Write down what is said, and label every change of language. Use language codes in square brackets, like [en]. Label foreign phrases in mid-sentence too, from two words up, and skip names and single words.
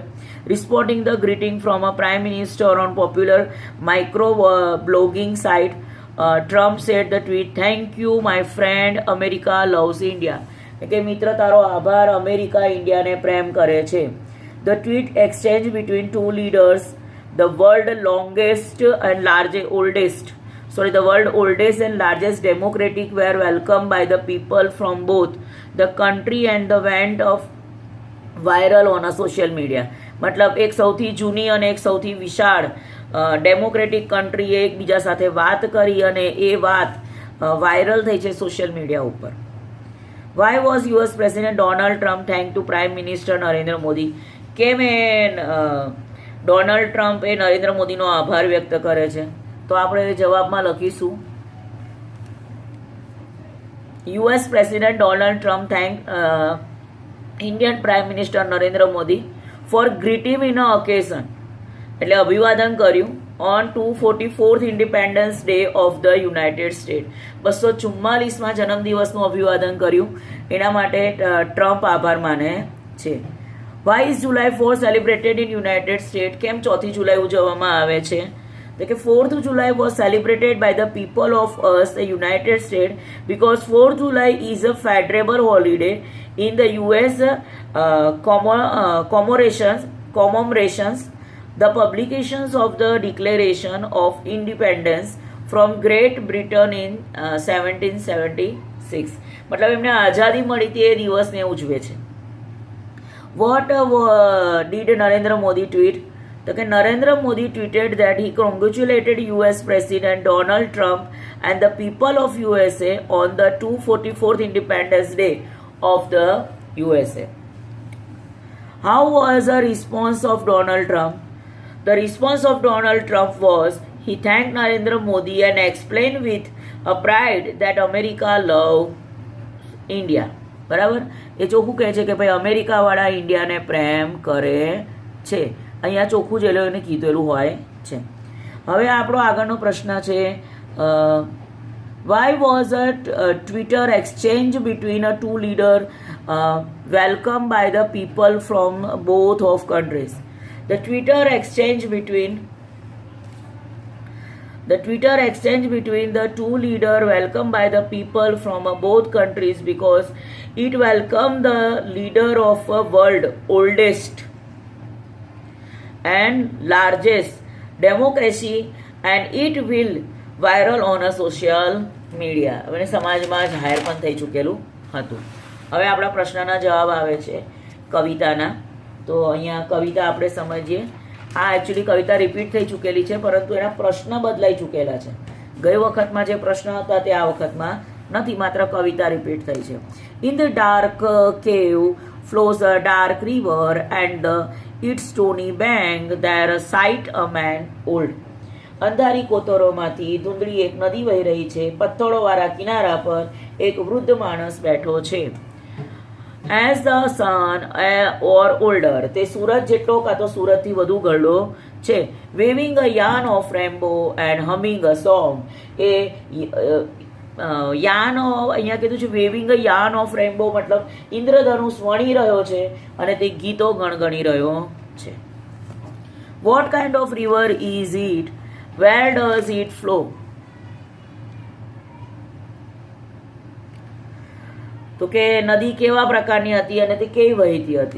[en] Responding the greeting from a Prime Minister on popular micro blogging site, Trump said the tweet, thank you my friend, America loves India. [gu] કે મિત્ર તારો આભાર, અમેરિકા ઇન્ડિયાને પ્રેમ કરે છે. [en] The tweet exchange between two leaders, the world oldest and largest democratic were welcomed by the people from both the country and the went of viral on a social media. [gu] મતલબ એક સૌથી જૂની અને એક સૌથી વિશાળ [en] democratic country [gu] એકબીજા સાથે વાત કરી અને એ વાત વાયરલ થઈ છે [en] social media [gu] ઉપર. [en] Why was US President Donald Trump thanked to Prime Minister નરેન્દ્ર મોદી? [gu] કેમ ડોનાલ્ડ ટ્રમ્પ એ નરેન્દ્ર મોદીનો આભાર વ્યક્ત કરે છે? [en] તો આપણે જવાબમાં લખીશું US President Donald Trump thanked Indian Prime Minister નરેન્દ્ર મોદી for greeting in a occasion, [gu] એટલે અભિવાદન કર્યું [en] on 244th Independence Day of the United States. [gu] 244માં જન્મદિવસનું અભિવાદન કર્યું, એના માટે ટ્રમ્પ આભાર માને છે. [en] Why is July 4 celebrated in United States? [gu] કેમ 4th જુલાઈ ઉજવવામાં આવે છે? તો કે [en] 4th July was celebrated by the people of us, the United States, because 4th July is a federal holiday in the US commemorations the publications of the Declaration of Independence from Great Britain in 1776. [gu] મતલબ એમને આઝાદી મળી હતી એ દિવસને ઉજવે છે. [en] What did Narendra Modi tweet? [gu] તો કે [en] નરેન્દ્ર મોદી tweeted that he congratulated US President Donald Trump and the people of USA on the 244th Independence Day of the USA. How was the response of Donald Trump? The response of Donald Trump was he thanked Narendra Modi and explained with a pride that America loves India. [gu] બરાબર, એ ચોખ્ખું કહે છે કે ભાઈ અમેરિકાવાળા ઇન્ડિયાને પ્રેમ કરે છે. અહીંયા ચોખ્ખું જ એ લોકોને કીધેલું હોય છે. હવે આપણો આગળનો પ્રશ્ન છે [en] why was a Twitter exchange between a two leader welcomed by the people from both of countries? The Twitter exchange between the two leaders welcomed by the people from both countries because it welcomed the leader of a world oldest and largest democracy and it will viral on a social media. [gu] હવે સમાજમાં જાહેર પણ થઈ ચૂકેલું હતું. હવે આપણા પ્રશ્નના જવાબ આવે છે કવિતાના. તો અહીંયા કવિતા આપણે સમજીએ. આ એકચ્યુઅલી કવિતા રિપીટ થઈ ચૂકેલી છે પરંતુ એના પ્રશ્ન બદલાઈ ચૂકેલા છે. ગઈ વખતમાં જે પ્રશ્ન હતા તે આ વખતમાં નથી, માત્ર કવિતા રિપીટ થઈ છે. [en] In the dark cave flows a dark river and its stony bank there sight a man old. [gu] અંધારી કોતરોમાંથી ધૂંધળી એક નદી વહી રહી છે, પથ્થરોવાળા કિનારા પર એક વૃદ્ધ માણસ બેઠો છે. [en] As the sun or older, [gu] તે સૂરજ જેટલો કાં તો સૂરજથી વધુ ગરડો છે. [en] Waving a yarn of rainbow and humming a song. [gu] એ યાન અહીંયા કીધું છે [en] waving a yarn of rainbow, [gu] મતલબ ઇન્દ્રધનુષ વણી રહ્યો છે અને તે ગીતો ગણગણી રહ્યો છે. [en] What kind of river is it? Where does it flow? [gu] તો કે નદી કેવા પ્રકારની હતી અને તે કેવી વહેતી હતી?